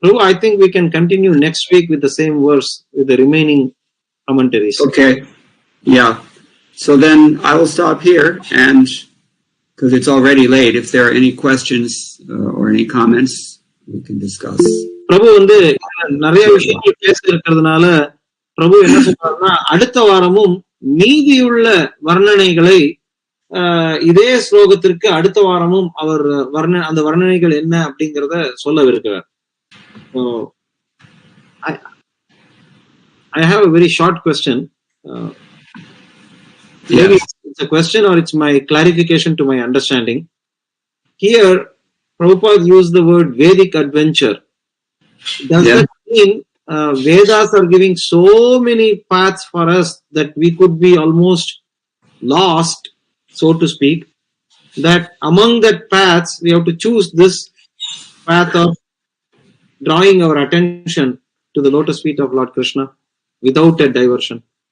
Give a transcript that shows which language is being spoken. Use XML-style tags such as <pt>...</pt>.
<en>I think we can continue next week with the same verse with the remaining commentaries. Okay. Yeah. So then I will stop here, and because it's already late, if there are any questions or any comments, we can discuss.</en> <ta>பிரபு வந்து நிறைய விஷயங்கள் பேச இருக்கிறதுனால பிரபு என்ன சொல்றாருன்னா, அடுத்த வாரமும் மீதியுள்ள வர்ணனைகளை இதே ஸ்லோகத்திற்கு அடுத்த வாரமும் அவர் அந்த வர்ணனைகள் என்ன அப்படிங்கிறத சொல்லவிருக்கிறார்.</ta> <en>I have a very short question. Maybe it's a question or it's my clarification to my understanding. Here, Prabhupada used the word Vedic adventure. Does that mean Vedas are giving so many paths for us that we could be almost lost, so to speak, that among that paths we have to choose this path of drawing our attention to the lotus feet of Lord Krishna without a diversion?</en>